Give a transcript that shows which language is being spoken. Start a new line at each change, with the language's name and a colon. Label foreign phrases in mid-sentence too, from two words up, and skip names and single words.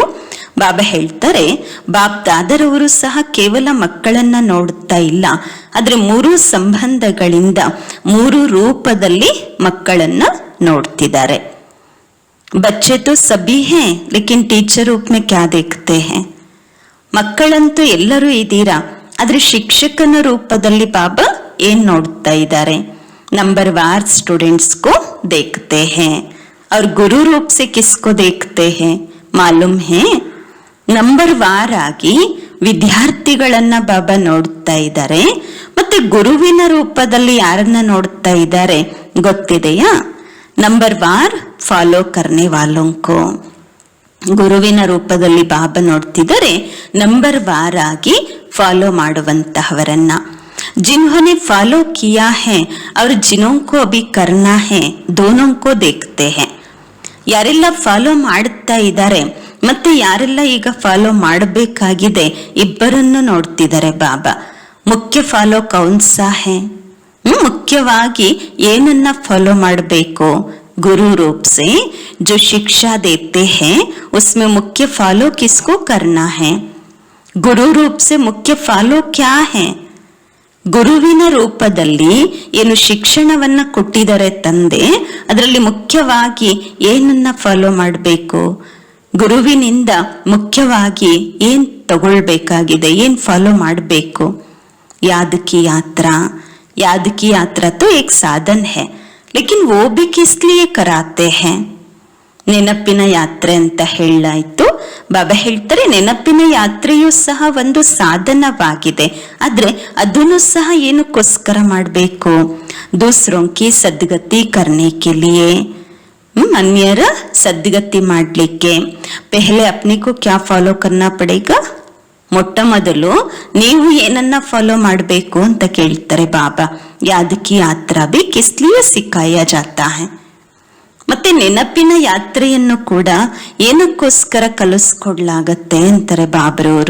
Kannada: ಬಾಬಾ ಹೇಳ್ತಾರೆ, ಬಾಪ್ ದಾದರವರು ಸಹ ಕೇವಲ ಮಕ್ಕಳನ್ನ ನೋಡುತ್ತಾ ಇಲ್ಲ, ಆದ್ರೆ ಮೂರು ಸಂಬಂಧಗಳಿಂದ, ಮೂರು ರೂಪದಲ್ಲಿ ಮಕ್ಕಳನ್ನ ನೋಡ್ತಿದ್ದಾರೆ.
Hindi: बच्चे तो सभी हैं लेकिन टीचर रूप में क्या देखते हैं.
Kannada: ಮಕ್ಕಳಂತೂ ಎಲ್ಲರೂ ಇದ್ದೀರಾ, ಆದ್ರೆ ಶಿಕ್ಷಕನ ರೂಪದಲ್ಲಿ ಬಾಬಾ ಏನ್ ನೋಡ್ತಾ ಇದ್ದಾರೆ?
Hindi: नंबर वार स्टूडेंट्स को देखते हैं और गुरु रूप से किसको देखते हैं मालूम है?
Kannada: ನಂಬರ್ ವಾರ್ ಆಗಿ ವಿದ್ಯಾರ್ಥಿಗಳನ್ನ ಬಾಬಾ ನೋಡ್ತಾ ಇದ್ದಾರೆ. ಮತ್ತೆ ಗುರುವಿನ ರೂಪದಲ್ಲಿ ಯಾರನ್ನ ನೋಡ್ತಾ ಇದ್ದಾರೆ ಗೊತ್ತಿದೆಯಾ?
Hindi: नंबर वार फॉलो करने वालों को.
Kannada: ಗುರುವಿನ ರೂಪದಲ್ಲಿ ಬಾಬಾ ನೋಡ್ತಿದ್ದಾರೆ, ನಂಬರ್ ವಾರ್ ಆಗಿ ಫಾಲೋ ಮಾಡುವಂತಹವರನ್ನ.
Hindi: जिन्होंने फॉलो किया है और जिनों को अभी करना है, दोनों को देखते हैं.
Kannada: ಯಾರೆಲ್ಲ ಫಾಲೋ ಮಾಡುತ್ತಾ ಇದ್ದಾರೆ ಮತ್ತೆ ಯಾರೆಲ್ಲ ಈಗ ಫಾಲೋ ಮಾಡಬೇಕಾಗಿದೆ, ಇಬ್ಬರನ್ನು ನೋಡ್ತಿದ್ದಾರೆ ಬಾಬಾ.
Hindi: मुख्य फॉलो कौनसा है?
Kannada: ಮುಖ್ಯವಾಗಿ ಏನನ್ನ ಫಾಲೋ ಮಾಡಬೇಕು?
Hindi: गुरु रूप से जो शिक्षा देते हैं उसमें मुख्य फॉलो किसको करना है? गुरु रूप से मुख्य फॉलो क्या है?
Kannada: ಗುರುವಿನ ರೂಪದಲ್ಲಿ ಏನು ಶಿಕ್ಷಣವನ್ನ ಕೊಟ್ಟಿದ್ದಾರೆ ತಂದೆ, ಅದರಲ್ಲಿ ಮುಖ್ಯವಾಗಿ ಏನನ್ನ ಫಾಲೋ ಮಾಡಬೇಕು? ಗುರುವಿನಿಂದ ಮುಖ್ಯವಾಗಿ ಏನ್ ತಗೊಳ್ಬೇಕಾಗಿದೆ, ಏನ್ ಫಾಲೋ ಮಾಡಬೇಕು?
Hindi: याद की यात्रा. याद की यात्रा तो एक साधन है लेकिन वो भी किस लिए कराते हैं?
Kannada: ನೆನಪಿನ ಯಾತ್ರೆ ಅಂತ ಹೇಳಾಯ್ತು. ಬಾಬಾ ಹೇಳ್ತಾರೆ, ನೆನಪಿನ ಯಾತ್ರೆಯೂ ಸಹ ಒಂದು ಸಾಧನವಾಗಿದೆ, ಆದ್ರೆ ಅದನ್ನು ಸಹ ಏನಕ್ಕೋಸ್ಕರ ಮಾಡಬೇಕು?
Hindi: दूसरों की सदगति करने के लिए,
Kannada: ಅನ್ಯರ ಸದ್ಗತಿ ಮಾಡ್ಲಿಕ್ಕೆ.
Hindi: पहले अपने को क्या फॉलो करना पड़ेगा?
Kannada: ಮೊಟ್ಟ ಮೊದಲು ನೀವು ಏನನ್ನ ಫಾಲೋ ಮಾಡಬೇಕು ಅಂತ ಕೇಳ್ತಾರೆ ಬಾಬಾ.
Hindi: याद की यात्रा भी किस लिए सिखाया जाता है.
Kannada: ಮತ್ತೆ ನೆನಪಿನ ಯಾತ್ರೆಯನ್ನು ಕೂಡ ಏನಕ್ಕೋಸ್ಕರ ಕಲಿಸ್ಕೊಡ್ಲಾಗತ್ತೆ ಅಂತಾರೆ ಬಾಬರವರು.